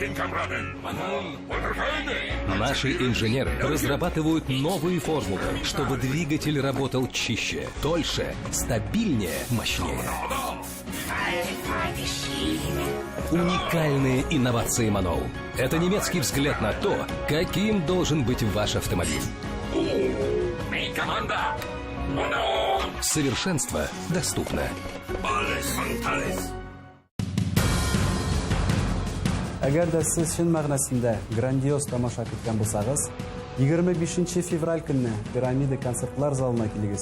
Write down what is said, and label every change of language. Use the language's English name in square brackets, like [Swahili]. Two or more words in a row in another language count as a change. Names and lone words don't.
[Russian] Наши инженеры разрабатывают новые формулы, чтобы двигатель работал чище, дольше, стабильнее, мощнее. Уникальные инновации «Манол». Это немецкий взгляд на то, каким должен быть ваш автомобиль. Совершенство доступно. [Uzbek] Agarda siz chin ma'nosida grandios tomosha kutgan bo'lsangiz, 25 fevral kuni Piramida konsertlar zalına kelingіз.